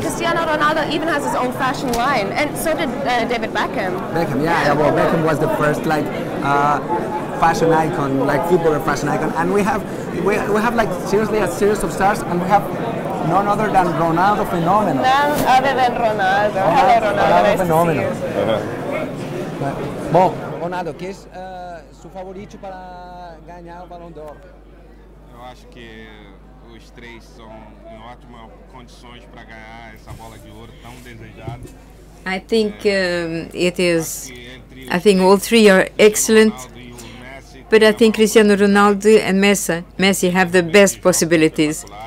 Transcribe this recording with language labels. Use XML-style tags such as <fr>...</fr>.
<en>Cristiano Ronaldo even has his own fashion line, and so did David Beckham. Beckham, well, Beckham was the first fashion icon, footballer fashion icon, and we have seriously a series of stars, and we have none other than Ronaldo Phenomenal. None other than Ronaldo. Hello, Ronaldo. Phenomenal.</en> <pt>Bom, Ronaldo, que é seu favorito para ganhar o Ballon d'Or? Eu acho que os três são em ótimas condições para ganhar essa bola de ouro tão desejada.</pt> <en>I think I think all three are excellent, but I think Cristiano Ronaldo and Messi have the best possibilities.</en>